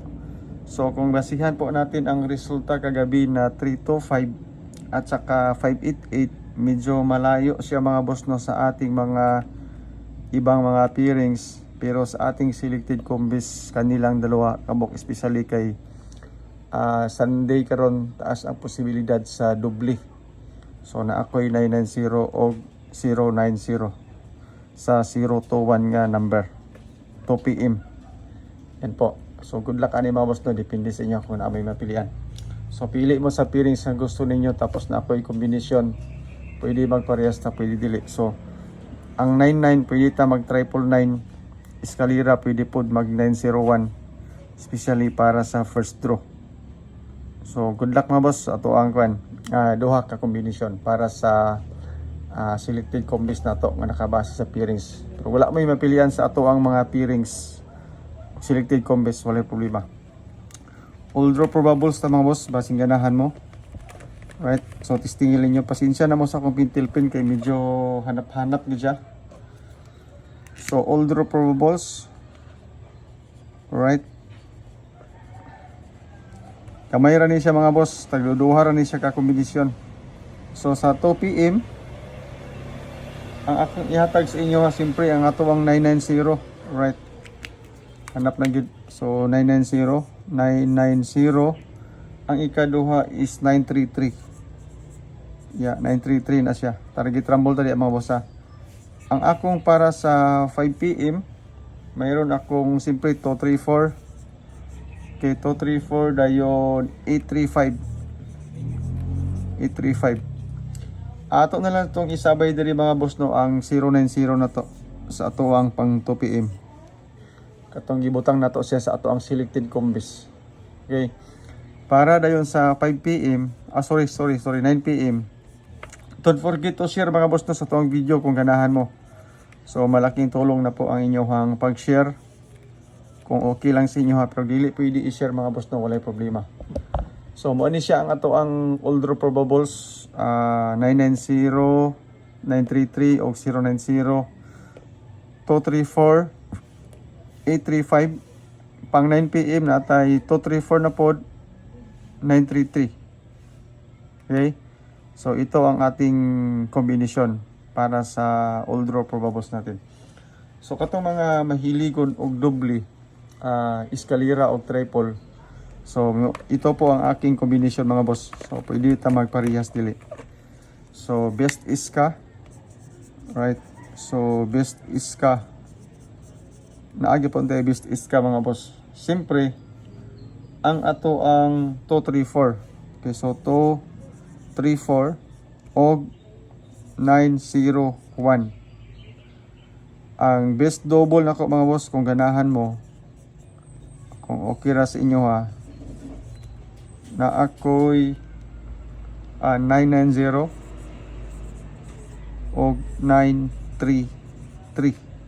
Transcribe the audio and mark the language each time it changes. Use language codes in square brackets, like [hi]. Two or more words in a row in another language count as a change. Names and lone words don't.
[tl] So kung basihan po natin ang resulta kagabi na 325 at saka 588, medyo malayo siya mga boss no sa ating mga ibang mga pairings, pero sa ating selected combis [ceb] kanilang dalawa kabok, [tl] especially [ceb] kay Sunday karon taas ang posibilidad sa doble. So na ako'y 990 o 090 sa 021 nga number 2 PM. [tl] Yan po. [ceb] So good luck ani mga boss no, depende sa inyo kung may mapilian. So pili mo sa pairings na gusto ninyo, tapos na ako'y combination. Pwede magparehas na, pwede dili. So ang 99 pwede ta mag 999, eskalera pwede pod mag 901, especially para sa [en] first draw. [ceb] So good luck mga boss, ato ang duha ka combination para sa [en] selected combis [ceb] na to nga nakabase sa pairings. Pero wala may mapilian sa ato ang mga pairings [en] selected combis, [ceb] wala problema. [en] All draw probables [ceb] na mga boss, basing ganahan mo. Right, so testingin nyo, pasensya na mo sa akong pintil pin kay medyo hanap-hanap ni siya. [en] So all draw probables, right, [ceb] kamay ra ni siya mga boss, tagduduha ra ni siya ka kombinasyon. So sa 2 PM ang akong ihatag sa inyo siyempre ang ato ang 990, right, hanap na gid. So 990, 990, ang ikaduha is 933. [en] Yeah, 933 na siya. [ceb] Target rumble tadi mga boss ha. Ang akong para sa 5 PM, mayroon akong simple 234. Okay, 234 dayon 835. 835. Ato na lang itong isabay diri mga boss no, ang 090 na to sa ato ang pang 2 PM. Katong gibutang na to siya sa ato ang [en] selected combis. [ceb] Okay. Para dayon sa 5 PM, 9 PM. [en] Don't forget to share [ceb] mga boss no sa tuwang video kung ganahan mo. [tl] So malaking tulong na po ang inyong pag-share. [ceb] Kung okay lang sa inyo ha, pero dili pwede i-share mga boss no, walay problema. So mo ni siya ang ato ang [en] all draw probables, [ceb] 990, 933 o 090, 234, 835. Pang 9 PM na tay 234 na pod, 933. [tl] Okay? So ito ang ating combination para sa [en] all draw probables [tl] natin. [ceb] So katong mga mahiligon og doble, eskalera og triple. [tl] So ito po ang aking combination mga boss. [ceb] So pwede ta magparehas dili. So best iska, right? So best iska. [tl] Naagi po tayo best iska mga boss. [ceb] Siyempre ang ato ang 234. Okay, so 234 og 901. Ang best double nako mga boss, kung ganahan mo, kung okay ra sa inyo ha, na ako'y 990 og 933.